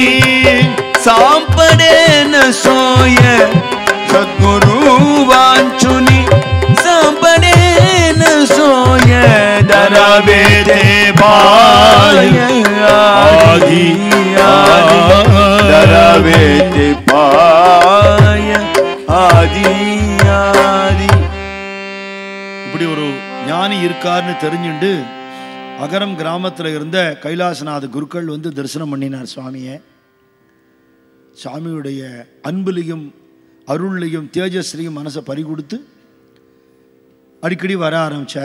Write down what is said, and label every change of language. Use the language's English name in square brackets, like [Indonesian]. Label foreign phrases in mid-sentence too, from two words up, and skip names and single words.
[Marathi] सांपडे न सोय सद्गुरु वांछुनी सांपडे न सोय दरावे ते पाय आदि दरावे ते पाय आदि आदि. [Tamil] இப்படி ஒரு ஞானி இருக்காருன்னு தெரிஞ்சுண்டு அகரம் கிராமத்தில் இருந்த கைலாசநாத குருக்கள் வந்து தரிசனம் பண்ணினார் சுவாமியை. சுவாமியுடைய அன்புலையும் அருள்லையும் தேஜஸ்லையும் மனசை பறிகொடுத்து அடிக்கடி வர ஆரம்பித்தார்.